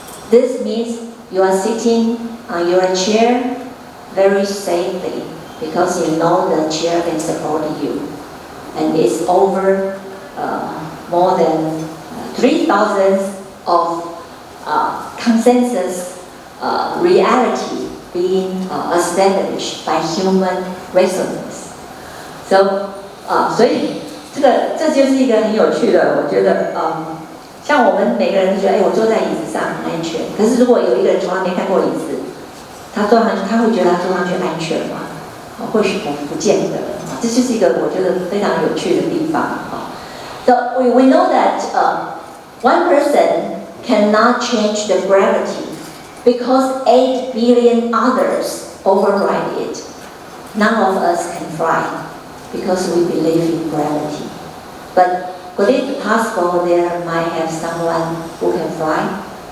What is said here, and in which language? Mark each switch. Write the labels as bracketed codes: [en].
[en] This means you are sitting on your chair very safely because you know the chair can support you. And it's over more than 3,000 of consensus reality being established by human resonance. [zh] So, 所以这就是一个很有趣的，我觉得，像我们每个人都觉得，我坐在椅子上很安全。可是如果有一个人从来没看过椅子，他坐上去，他会觉得他坐上去安全吗？或许不见得。这就是一个我觉得非常有趣的地方。 [en] So we know that one person cannot change the gravity because 8 billion others override it. None of us can fly because we believe in gravity. But could it be possible there might have someone who can fly?